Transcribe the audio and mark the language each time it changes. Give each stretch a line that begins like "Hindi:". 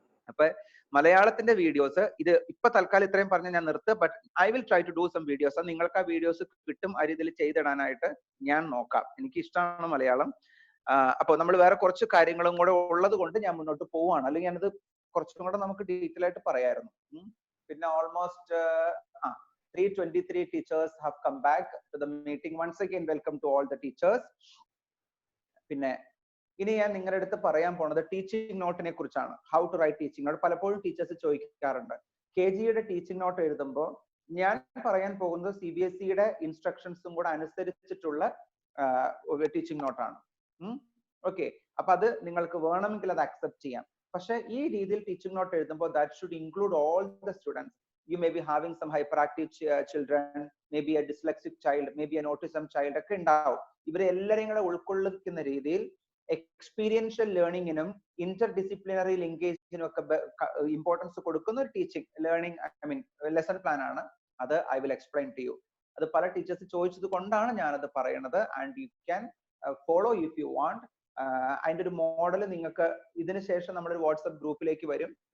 Malayalam: അപ്പൊ മലയാളത്തിന്റെ വീഡിയോസ് ഇത് ഇപ്പൊ തൽക്കാലം ഇത്രയും പറഞ്ഞ് ഞാൻ നിർത്തുക.
English: But I will try to do some videos.
Malayalam: നിങ്ങൾക്ക് ആ വീഡിയോസ് കിട്ടും, ആ രീതിയിൽ ചെയ്തിടാനായിട്ട് ഞാൻ നോക്കാം. എനിക്ക് ഇഷ്ടമാണ് മലയാളം. അപ്പൊ നമ്മൾ വേറെ കുറച്ച് കാര്യങ്ങളും കൂടെ ഉള്ളത് കൊണ്ട് ഞാൻ മുന്നോട്ട് പോവാണ്. അല്ലെങ്കിൽ ഞാനത് കുറച്ചും കൂടെ നമുക്ക് ഡീറ്റെയിൽ ആയിട്ട് പറയായിരുന്നു. പിന്നെ
English: Almost 323 teachers have come back to the meeting. Once again, welcome to all the teachers.
Malayalam: പിന്നെ ഇനി ഞാൻ നിങ്ങളുടെ അടുത്ത് പറയാൻ പോണത് ടീച്ചിങ് നോട്ടിനെ കുറിച്ചാണ്.
English: How to write teaching note.
Malayalam: പലപ്പോഴും ടീച്ചേഴ്സ് ചോദിക്കാറുണ്ട്. KGയുടെ ടീച്ചിങ് നോട്ട് എഴുതുമ്പോൾ ഞാൻ പറയാൻ പോകുന്നത് CBSEയുടെ ഇൻസ്ട്രക്ഷൻസും കൂടെ അനുസരിച്ചിട്ടുള്ള ടീച്ചിങ് നോട്ടാണ്. ഓക്കെ, അപ്പൊ അത് നിങ്ങൾക്ക് വേണമെങ്കിൽ അത് അക്സെപ്റ്റ് ചെയ്യാം. പക്ഷെ ഈ രീതിയിൽ ടീച്ചിങ് നോട്ട് എഴുതുമ്പോൾ
English: That should include all the students. You may be having some hyperactive children, maybe a dyslexic child, maybe an autism child
Malayalam: ഒക്കെ ഉണ്ടാവും. ഇവരെ എല്ലാരെയും കൂടെ ഉൾക്കൊള്ളിക്കുന്ന രീതിയിൽ എക്സ്പീരിയൻഷ്യൽ ലേണിംഗിനും ഇന്റർഡിസിപ്ലിനറി ലിങ്കേജിനും ഒക്കെ ഇമ്പോർട്ടൻസ് കൊടുക്കുന്ന ഒരു ടീച്ചിങ് ലേണിംഗ് ലെസൺ പ്ലാൻ ആണ്. അത്
English: I will explain to you.
Malayalam: അത് പല ടീച്ചേഴ്സ് ചോദിച്ചത് കൊണ്ടാണ് ഞാനത് പറയുന്നത്.
English: And you can follow if you want.
Malayalam: അതിന്റെ ഒരു മോഡൽ നിങ്ങൾക്ക് ഇതിന് ശേഷം നമ്മുടെ ഒരു വാട്സ്ആപ്പ് ഗ്രൂപ്പിലേക്ക് വരും.